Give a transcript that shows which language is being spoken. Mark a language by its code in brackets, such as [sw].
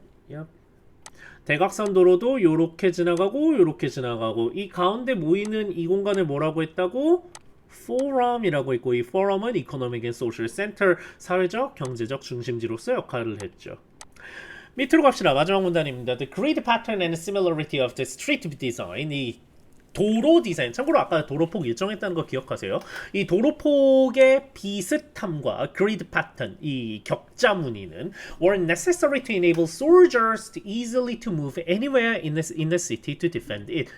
[ko] 얍. 대각선 도로도 요렇게 지나가고 이 가운데 모이는 이 공간을 뭐라고 했다고? forum이라고 있고 이 forum은 [en] economic and social center [ko] 사회적 경제적 중심지로서 역할을 했죠. 밑으로 갑시다. 마지막 문단입니다. [en] The grid pattern and similarity of the street design. 이 [ko] 도로 디자인, 참고로 아까 도로폭 일정했다는 거 기억하세요. 이 도로폭의 비슷함과 그리드 패턴, 이 격자 무늬는 [en] were necessary to enable soldiers to easily to move anywhere in the city to defend it.